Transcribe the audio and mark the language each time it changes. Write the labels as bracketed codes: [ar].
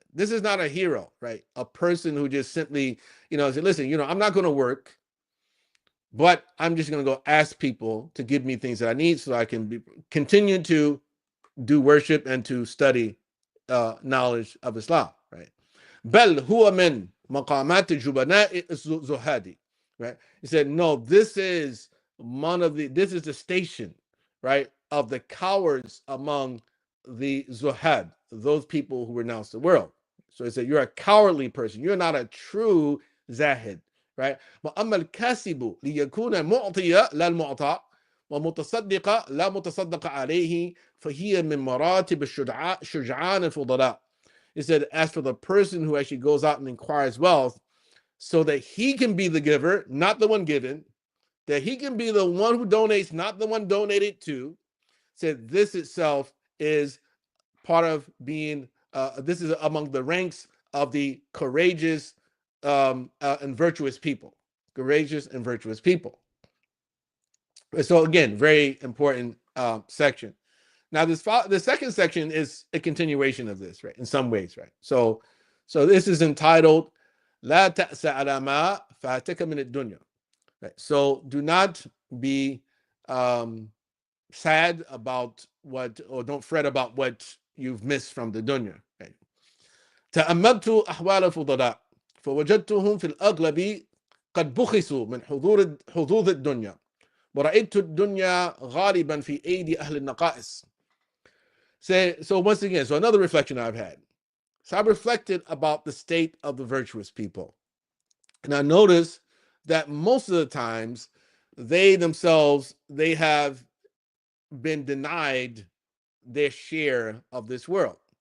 [en] This is not a hero, right? A person who just simply, said, listen, I'm not going to work, but I'm just going to go ask people to give me things that I need so I can continue to do worship and to study knowledge of Islam, right? [ar] بل هو من مقامات الجبناء الزهادي, [en] right? He said, no, this is the station, right, of the cowards among the zuhad, those people who renounce the world. So he said, you're a cowardly person. You're not a true zahid, right? [ar] وأما الكاسب ليكون معطيا لا المعطى ومتصدق لا متصدق عليه فهي من مراتب الشجعان الفضلاء. [en] He said, as for the person who actually goes out and inquires wealth so that he can be the giver, not the one given, that he can be the one who donates, not the one donated to, said this itself is part of being, this is among the ranks of the courageous and virtuous people. Courageous and virtuous people. So again, very important section. Now, the second section is a continuation of this, right? In some ways, right? So this is entitled [ar] "La ta'sa ala ma fataka min ad-dunya." [en] Right? So do not be sad about or don't fret about what you've missed from the dunya. Right? [ar] تأملت أحوال الفضلاء فوجدتهم في الأغلب قد بخسوا من حظوظ الدنيا ورأيت الدنيا غالبا في أيدي أهل النقائص. [en] So once again, so another reflection I've had. So I reflected about the state of the virtuous people. And I noticed that most of the times they themselves, they have been denied their share of this world.